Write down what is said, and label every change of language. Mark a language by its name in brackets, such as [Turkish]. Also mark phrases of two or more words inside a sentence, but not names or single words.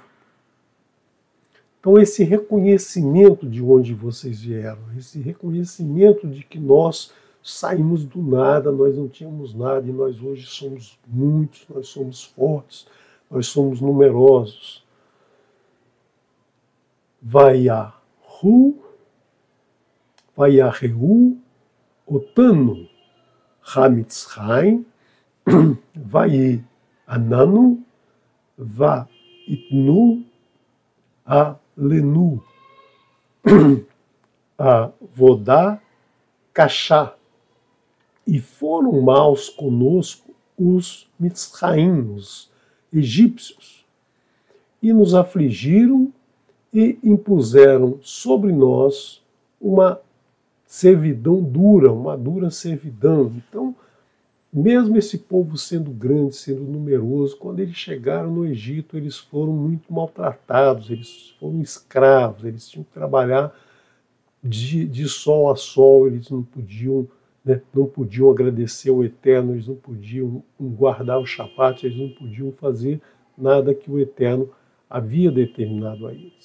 [Portuguese] Então, esse reconhecimento de onde vocês vieram, esse reconhecimento de que nós saímos do nada, nós não tínhamos nada, e nós hoje somos muitos, nós somos fortes, nós somos numerosos. [Hebrew] וירעו אתנו המצרים ויענונו ויתנו עלינו עבודה קשה. [Portuguese] E foram maus conosco os Mitzraim, os egípcios, e nos afligiram e impuseram sobre nós uma servidão dura, uma dura servidão. Então, mesmo esse povo sendo grande, sendo numeroso, quando eles chegaram no Egito, eles foram muito maltratados, eles foram escravos, eles tinham que trabalhar de sol a sol, eles não podiam agradecer ao Eterno, eles não podiam guardar o Shabat, eles não podiam fazer nada que o Eterno havia determinado a eles.